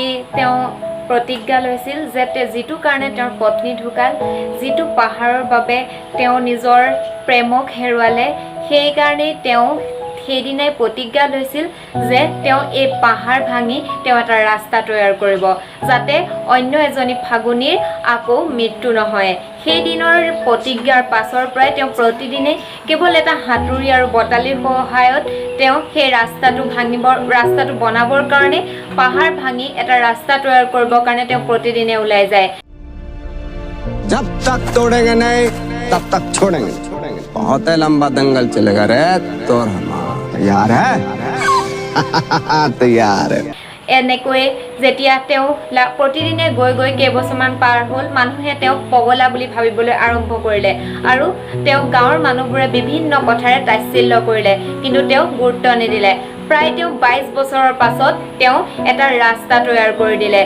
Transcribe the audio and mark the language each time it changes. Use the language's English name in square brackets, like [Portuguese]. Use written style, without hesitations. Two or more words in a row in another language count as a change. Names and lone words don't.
[Assamese] তেওঁ প্ৰতিজ্ঞা লৈছিল যে যিটো কাৰণে তেওঁৰ পত্নী ঢুকাল যিটো পাহাৰৰ বাবে তেওঁ নিজৰ প্ৰেমক হেৰুৱালে সেই কাৰণেই তেওঁ সেইদিনাই প্ৰতিজ্ঞা লৈছিল যে তেওঁ এই পাহাৰ ভাঙি তেওঁ এটা ৰাস্তা তৈয়াৰ কৰিব যাতে অন্য এজনী ফাগুনীৰ আকৌ মৃত্যু নহয়। সেই দিনৰ প্ৰতিজ্ঞাৰ পাছৰ পৰাই তেওঁ প্ৰতিদিনে কেৱল এটা হাতুৰি আৰু বটালিৰ সহায়ত তেওঁ সেই ৰাস্তাটো বনাবৰ কাৰণে পাহাৰ ভাঙি এটা ৰাস্তা তৈয়াৰ কৰিবৰ কাৰণে তেওঁ প্ৰতিদিনে ওলাই যায়। [Hindi] जब तक तोड़ेंगे नहीं तब तक छोड़ेंगे बहुत लंबा दंगल चलेगा रे तोर हमारा तैयार है तैयार है। [Assamese] এনেকৈ যেতিয়া তেওঁ প্ৰতিদিনে গৈ গৈ কেইবছৰমান পাৰ হ'ল মানুহে তেওঁক পগলা বুলি ভাবিবলৈ আৰম্ভ কৰিলে আৰু তেওঁ গাঁৱৰ মানুহবোৰে বিভিন্ন কথাৰে তাচ্ছিল্য কৰিলে কিন্তু তেওঁক গুৰুত্ব নিদিলে। প্ৰায় তেওঁ 22 বছৰৰ পাছত তেওঁ এটা ৰাস্তা তৈয়াৰ কৰি দিলে।